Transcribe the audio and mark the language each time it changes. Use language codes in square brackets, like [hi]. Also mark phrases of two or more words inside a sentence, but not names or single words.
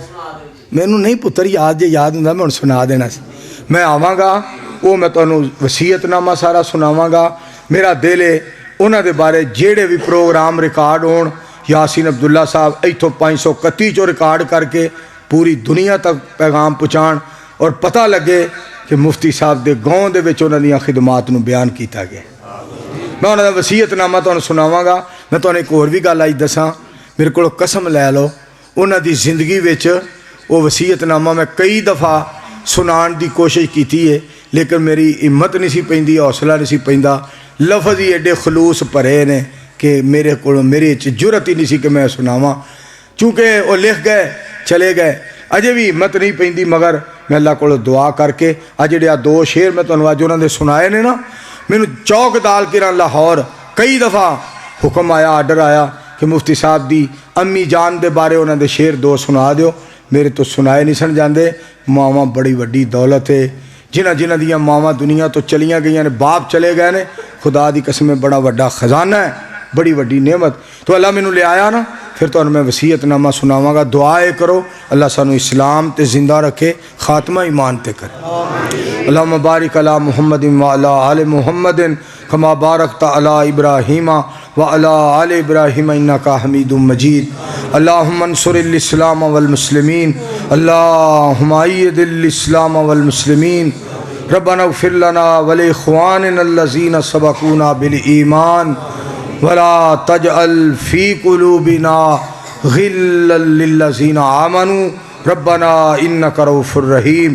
[pa] مینوں نہیں پتر یاد جے یاد ہوندا میں سنا دینا سی، میں آواں گا وہ میں تانوں وصیت نامہ سارا سناواں گا۔ میرا دل ہے انہاں دے بارے جیڑے بھی پروگرام ریکارڈ ہون، یاسین عبداللہ صاحب ایتھوں 531 چو ریکارڈ کر کے پوری دنیا تک پیغام پہنچان اور پتہ لگے کہ مفتی صاحب دے گاؤں دے وچ انہاں دیاں خدمات نو بیان کیتا گیا۔ میں انہاں دا وصیت نامہ تانوں سناواں گا۔ میں تانوں ایک اور بھی گل آئی دساں، میرے کولوں قسم لے لو انہاں دی زندگی وچ وہ وصیت نامہ میں کئی دفعہ سنان دی کوشش کیتی ہے، لیکن میری ہمت نہیں سی پیندی، حوصلہ نہیں سی پیندا، لفظ ہی ایڈے خلوص بھرے نے کہ میرے کو میرے جرت ہی نہیں سی کہ میں سناواں، چونکہ وہ لکھ گئے چلے گئے، اجے بھی ہمت نہیں پیندی، مگر میں اللہ کو دعا کر کے اج جڑے دو شعر میں تانوں اج انہاں دے سنائے نے نا، مینوں چوک دال کراں لاہور کئی دفعہ حکم آیا، آرڈر آیا کہ مفتی صاحب دی امی جان دے بارے انہاں دے شعر دو سنا دیو۔ میرے تو سنائے نہیں سن جاندے۔ ماواں بڑی وڈی دولت ہے، جنہ دیاں ماواں دنیا تو چلیاں گئیاں نے، باپ چلے گئے نے، خدا دی قسم بڑا وڈا خزانہ ہے، بڑی وڈی نعمت۔ تو اللہ مینوں لے آیا نا، پھر تو میں وصیت نامہ سناواں گا۔ دعائے کرو اللہ سانو اسلام تے زندہ رکھے، خاتمہ ایمان تے کرے۔ [ar] اللہم بارک علی محمد وعلی آل محمد کما بارکت علی ابراہیم وعلی آل ابراہیم انک حمید مجید۔ اللہم انصر الاسلام والمسلمین، اللہم اید الاسلام والمسلمین، ربنا اغفر لنا ولاخواننا الذین سبقونا بالایمان ولا تجعل فی قلوبنا غلا للذین آمنوا ربنا انک رؤوف الرحیم۔